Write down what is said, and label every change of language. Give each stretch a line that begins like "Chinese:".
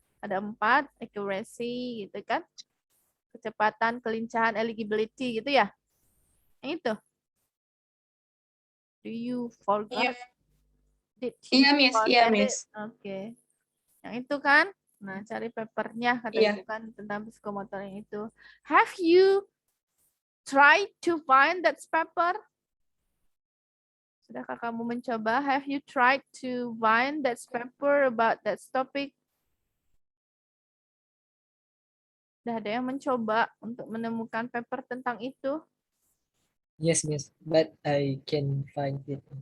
Indonesian: Ada 4, accuracy gitu kan. Kecepatan, kelincahan, eligibility gitu ya. Yang itu.
English: Do you forget?
Indonesian: Iya, Miss. Iya, Miss. Oke. Yang itu kan. Nah, cari papernya kata Ibu kan tentang psikomotor yang itu.
English: Have you tried to find that paper?
Indonesian: Sudahkah kamu mencoba?
English: Have you tried to find that paper about that topic?
Indonesian: Sudah ada yang mencoba untuk menemukan paper tentang itu?
English: Yes, Miss, but I can find it.